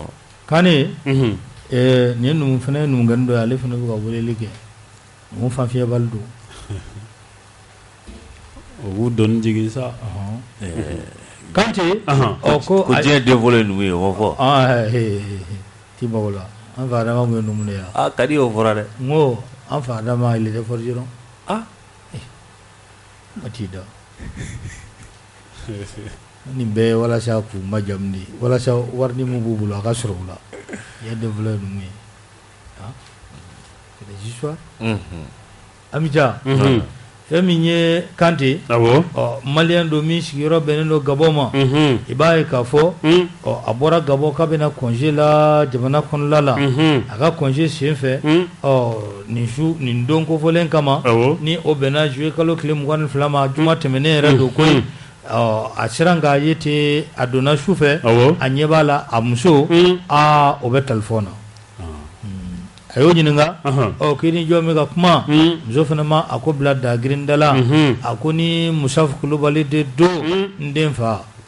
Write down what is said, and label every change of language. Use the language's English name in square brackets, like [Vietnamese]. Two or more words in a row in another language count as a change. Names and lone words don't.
[Bambara] kani nin numu fana ye numukɛni dɔ ye ale fana bɛ ka weleli kɛ numu fanfiyɛbali don o b'u dɔnni jigin sa Kante ko diɲɛ den fɔlɔ ye numu ye o fɔ ti mago la an fa Adama kun ye numu de ye ka di o fɔra dɛ n ko an fa Adama [French] il était forgeron [Bambara] ma t'i da nin bɛɛ walasa k'u majamu de walasa wari ni mun b'u bolo a ka sɔrɔ u la diɲɛ den fɔlɔ ye numu ye [French] c'est des histoires [Bambara] Amija fɛn min ye Kante maliyɛn don min sigiyɔrɔ bɛnnen don Gabɔn ma i b'a ye k'a fɔ a bɔra Gabɔn k'a bɛna congé la jamana kɔnɔla la a ka congé sen fɛ nin don kofɔlen kama ni o bɛnna juillet kalo tile 22 ma juma tɛmɛnen yɛrɛ don koyi a siran k'a ye ten a donna su fɛ a ɲɛ b'a la a muso o bɛ téléphone na a y'o ɲininka k'i ni jɔn bɛ ka kuma muso fana ma a ko bila dagirinda la a ko ni Musafu Kulubali de don n den fa